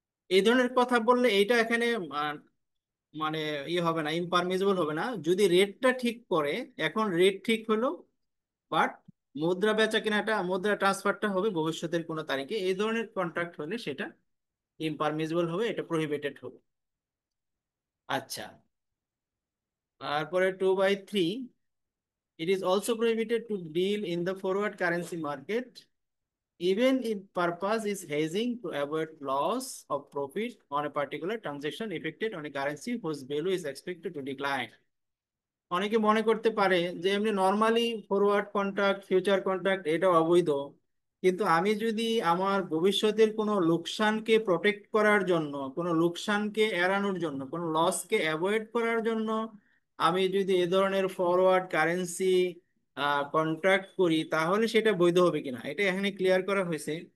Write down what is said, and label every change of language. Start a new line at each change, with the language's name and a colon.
Bangla: এই ধরনের কথা বললে এইটা এখানে আহ, মানে ইয়ে হবে না, ইমপারমিজিবল হবে না, যদি রেটটা ঠিক করে। এখন রেট ঠিক হলো, বাট মুদ্রা বেচা কেনাটা, মুদ্রা ট্রান্সফারটা হবে ভবিষ্যতের কোনো তারিখে, এই ধরনের কন্ট্রাক্ট হলে সেটা ইমপারমিজিবল হবে, এটা প্রহিবিটেড হবে। আচ্ছা, তারপরে
English: 2/3, it is also prohibited to deal in the forward currency market even if purpose is hedging to avoid loss of profit on a particular transaction effected on a currency whose value is expected to decline।
Bangla: অনেকে মনে করতে পারে যে এমনি normally forward contract, future contract এটা অবৈধ, কিন্তু আমি যদি আমার ভবিষ্যতের কোনো লোকসানকে প্রোটেক্ট করার জন্য, কোনো লোকসানকে এড়ানোর জন্য, কোনো লসকে অ্যাভয়েড করার জন্য আমি যদি এ ধরনের ফরওয়ার্ড কারেন্সি কন্ট্রাক্ট করি, তাহলে সেটা বৈধ হবে কিনা এটা এখানে ক্লিয়ার করা হয়েছে।